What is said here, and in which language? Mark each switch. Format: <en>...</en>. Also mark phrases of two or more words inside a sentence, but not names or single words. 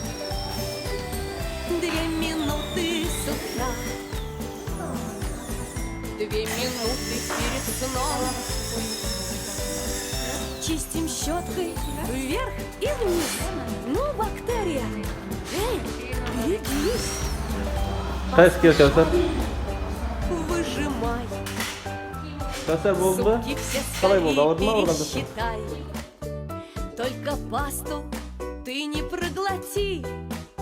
<ru>2 минуты с утра, 2 минуты перед сном. Чистим щеткой вверх и вниз. Ну, бактерия, эй, берегись.</ru> <kk>Қайсы кел, Кәусәр?</kk> <ru>Выжимай.</ru> <kk>Кәусәр болды ма?</kk> <ru>Зубки все</ru> <kk>Қалай болды, ауырды ма,</kk> <ru>скорее</ru> <kk>ауырған жоқсың?</kk> <ru>пересчитай. Только пасту ты не проглоти.</ru>